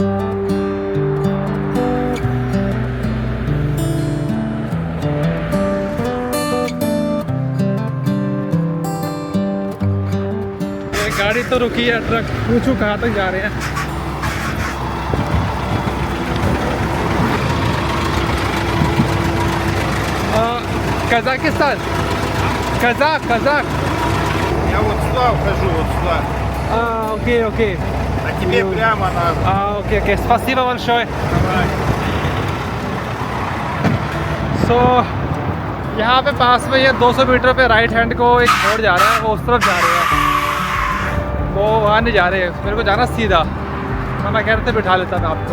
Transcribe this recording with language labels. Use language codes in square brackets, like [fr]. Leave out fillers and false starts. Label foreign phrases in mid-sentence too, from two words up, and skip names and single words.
[hi] ये गाड़ी तो रुकी है, ट्रक पूछू कहाँ तक जा रहे हैं। कजाकिस्तान। कजाक। [ru] Я вот сюда ухожу, вот сюда. [en] ओके ओके। [ru] А тебе прямо надо. [en] ok ok [ru] спасибо большое. Давай. [hi] सो यहाँ पे पास में ये 200 मीटर पे [en] right hand [hi] को एक मोड़ जा रहा है, वो उस तरफ जा रहे हैं। वो वहाँ नहीं जा रहे, मेरे को जाना सीधा। मैं कह रहे थे बिठा लेता मैं आपको।